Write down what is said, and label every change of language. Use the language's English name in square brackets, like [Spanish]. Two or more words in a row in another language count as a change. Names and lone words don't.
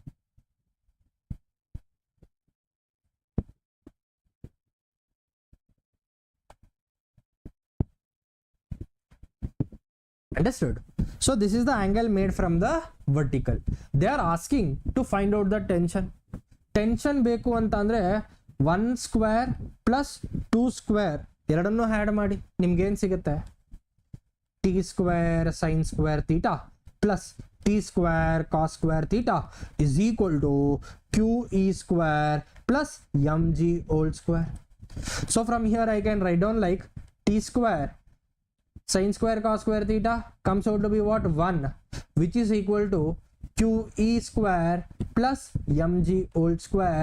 [English] Understood? So this is the angle made from the vertical. They are asking to find out the tension. [Kannada] Tension ಬೇಕು ಅಂತ ಅಂದ್ರೆ [English] 1 square plus 2 square [Kannada] ಎರಡನ್ನೂ ಆಡ್ ಮಾಡಿ ನಿಮ್ಗೆ ಏನು ಸಿಗುತ್ತೆ, [English] t square sin square theta plus t square cos square theta is equal to qe square plus mg whole square. So from here I can write down like t square sin square cos square theta comes out to be what, 1, which is equal to qe square plus mg whole square.